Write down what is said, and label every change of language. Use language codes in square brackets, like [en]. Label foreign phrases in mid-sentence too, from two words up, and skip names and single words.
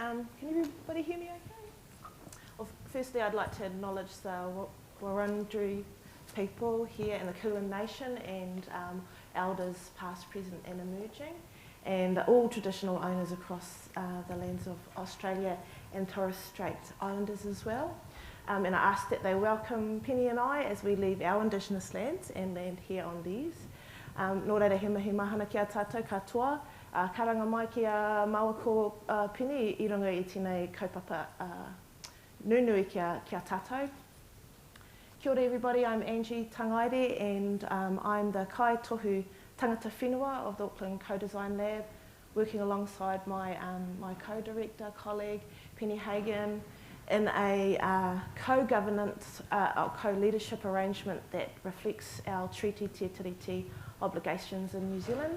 [en] Can everybody hear me okay? Well, firstly, I'd like to acknowledge the Wurundjeri people here in the Kulin Nation and elders past, present and emerging, and all traditional owners across the lands of Australia and Torres Strait Islanders as well. And I ask that they welcome Penny and I as we leave our Indigenous lands and land here on these. [mi] Nō reira he mihi mahana ki a tātou katoa. Karanga mai ki a mawako Penny I runga I tēnei kaupapa nunui ki a tātou. Kia ora [en] everybody, I'm Angie Tangaere and I'm the [mi] Kai Tohu Tangata Whenua [en] of the Auckland Co-design Lab, working alongside my co-director colleague Penny Hagan in a co-governance, co-leadership arrangement that reflects our Treaty Te Tiriti obligations in New Zealand.